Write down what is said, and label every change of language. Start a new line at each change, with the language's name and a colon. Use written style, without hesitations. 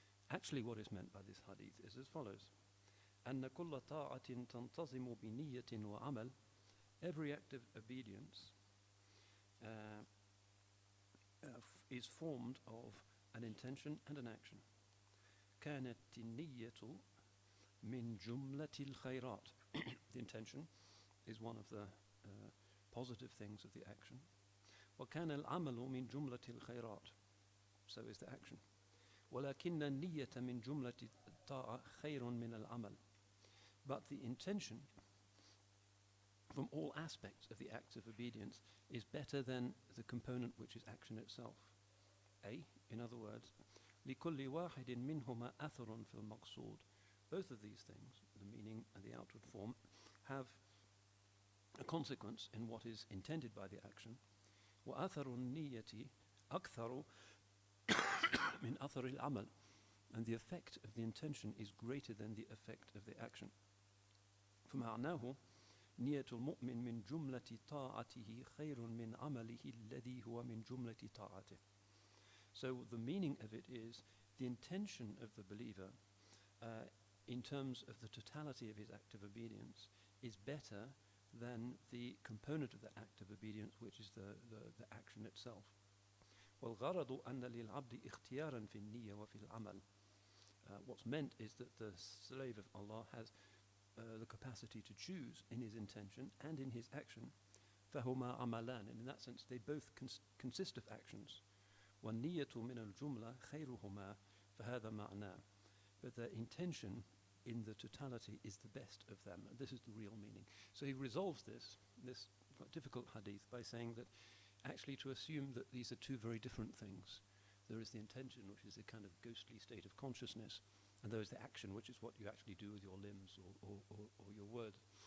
English: Actually, what is meant by this hadith is as follows:
Arabic: أن كل طاعة تنتظم بنية وعمل.
English: Every act of obedience is formed of an intention and an action.
Arabic: كانت النية من جملة الخيرات.
English: The intention is one of the positive things of the action.
Arabic: وكان العمل من جملة الخيرات.
English: So is the action.
Arabic: ولكن النية من جملة الطاعة خير من العمل.
English: But the intention from all aspects of the acts of obedience is better than the component which is action itself. In other words,
Arabic: لكل واحد منهما أثر في المقصود.
English: Both of these things, the meaning and the outward form, have a consequence in what is intended by the action.
Arabic: وأثر النية أكثر من أثر العمل.
English: And the effect of the intention is greater than the effect of the action.
Arabic: فمعناه نية المؤمن من جملة طاعته خير من عمله الذي هو من جملة طاعته.
English: So the meaning of it is the intention of the believer in terms of the totality of his act of obedience is better than the component of the act of obedience, which is the action itself.
Arabic: والغرض أن للعبد اختيارا في النية وفي العمل.
English: What's meant is that the slave of Allah has the capacity to choose in his intention and in his action.
Arabic: فهما عملان,
English: and in that sense they both consist of actions.
Arabic: والنية من الجملة خيرهما فهذا معناه.
English: But the intention in the totality is the best of them. And this is the real meaning. So he resolves this quite difficult hadith by saying that actually to assume that these are two very different things. There is the intention, which is a kind of ghostly state of consciousness, and there is the action, which is what you actually do with your limbs or your words.